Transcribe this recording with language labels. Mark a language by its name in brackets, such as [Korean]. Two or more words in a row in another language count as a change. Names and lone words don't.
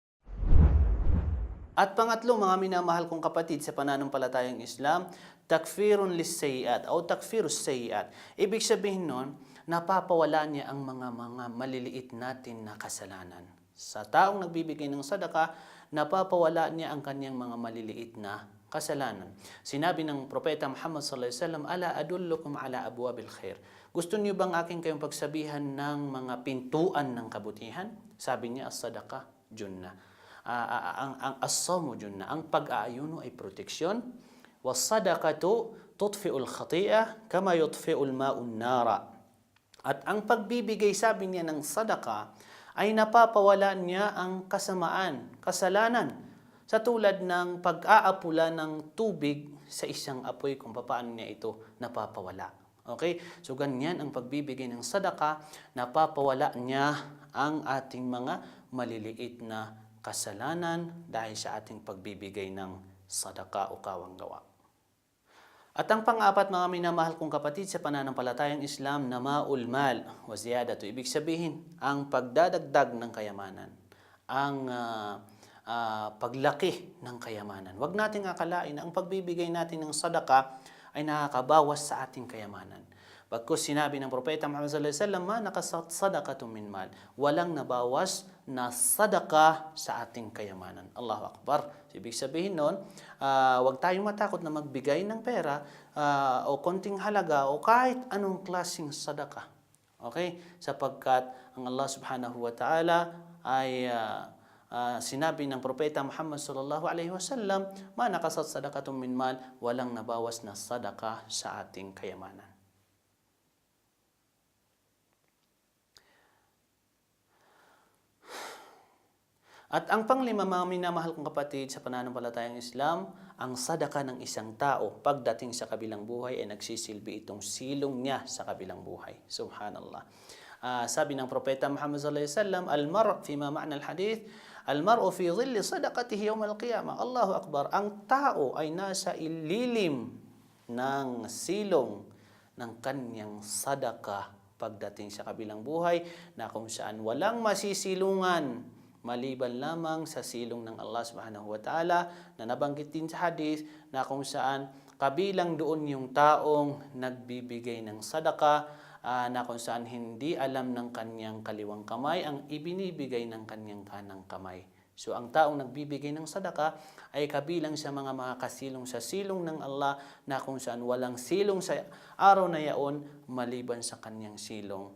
[Filipino] At pangatlo, mga minamahal kong kapatid sa pananampalatayang Islam, [Arabic] تكفير للسيئات [Filipino] o [Arabic] تكفير السيئات. [Filipino] Ibig sabihin nun, napapawala niya ang mga maliliit natin na kasalanan. Sa taong nagbibigay ng sadaka, napapawala niya ang kanyang mga maliliit na kasalanan. Sinabi ng Propeta Muhammad [Arabic] صلى الله عليه وسلم, "ألا أدلكم على أبواب الخير." [Filipino] Gusto niyo bang aking kayong pagsabihan ng mga pintuan ng kabutihan? Sabi niya, [Arabic] الصدقة جنة. [Filipino] Ang [Arabic] الصوم جنة, [Filipino] ang pag-aayuno ay proteksyon. [Arabic] والصدقة تطفئ الخطيئة كما يطفئ الماء النار. [Filipino] At ang pagbibigay, sabi niya, ng sadaka ay napapawala niya ang kasalanan. Sa tulad ng pag-aapula ng tubig sa isang apoy, kung paano niya ito napapawala. Okay? So ganyan ang pagbibigay ng sadaka, napapawala niya ang ating mga maliliit na kasalanan dahil sa ating pagbibigay ng sadaka o kawang-gawa. At ang pang-apat, mga minamahal kong kapatid sa pananampalatayang Islam, [Arabic] نماء المال وزيادته. [Filipino] Ibig sabihin, ang pagdadagdag ng kayamanan, ang paglaki ng kayamanan. Huwag nating akalain na ang pagbibigay natin ng sadaka ay nakakabawas sa ating kayamanan. Pagkus sinabi ng Propeta Muhammad [Arabic] صلى الله عليه وسلم, ما نقصت صدقة من مال. [Filipino] Walang nabawas na sadaka sa ating kayamanan. [Arabic] الله أكبر. [Filipino] Ibig sabihin nun, huwag tayong matakot na magbigay ng pera o konting halaga o kahit anong klaseng sadaka. Okay? Sapagkat ang Allah [Arabic] سبحانه وتعالى [Filipino] ay sinabi ng Propeta Muhammad [Arabic] صلى الله عليه وسلم, ما نقصت صدقة من مال, [Filipino] walang nabawas na sadaka sa ating kayamanan. At ang panglima, mga minamahal kong kapatid sa pananampalatayang Islam, ang sadaka ng isang tao pagdating sa kabilang buhay ay nagsisilbi itong silong niya sa kabilang buhay. Subhanallah. Sabi ng Propeta Muhammad [Arabic] صلى الله عليه وسلم, المرء فيما معنى الحديث المرء في ظل صدقته يوم القيامة. الله أكبر. [Filipino] Ang tao ay nasa ililim ng silong ng kanyang sadaka pagdating sa kabilang buhay, na kung saan walang masisilungan maliban lamang sa silong ng Allah [Arabic] سبحانه وتعالى, [Filipino] na nabanggit din sa hadith, na kung saan kabilang doon yung taong nagbibigay ng sadaka, na kung saan hindi alam ng kanyang kaliwang kamay ang ibinibigay ng kanyang kanang kamay. So ang taong nagbibigay ng sadaka ay kabilang sa mga makakasilong sa silong ng Allah, na kung saan walang silong sa araw na yaon maliban sa kanyang silong.